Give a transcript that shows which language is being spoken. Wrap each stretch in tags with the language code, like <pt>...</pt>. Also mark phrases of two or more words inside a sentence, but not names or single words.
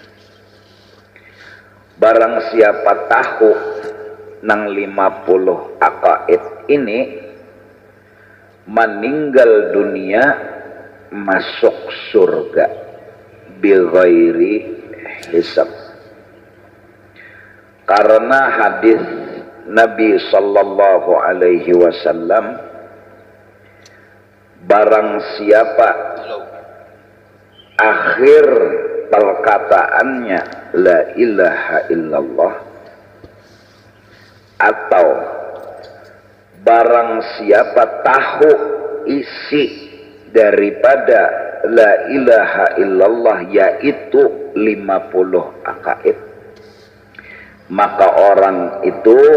<bjn>Barang siapa tahu nang 50 aqaid ini, meninggal dunia masuk surga</bjn> <ar>بغير حساب.</ar> <bjn>Karena hadis Nabi</bjn> <ar>صلى الله عليه وسلم,</ar> <bjn>barang siapa akhir perkataannya</bjn> <ar>لا إله إلا الله,</ar> <bjn>atau barang siapa tahu isi daripada</bjn> <ar>لا إله إلا الله,</ar> <bjn>yaitu 50 aqaid, maka orang itu</bjn>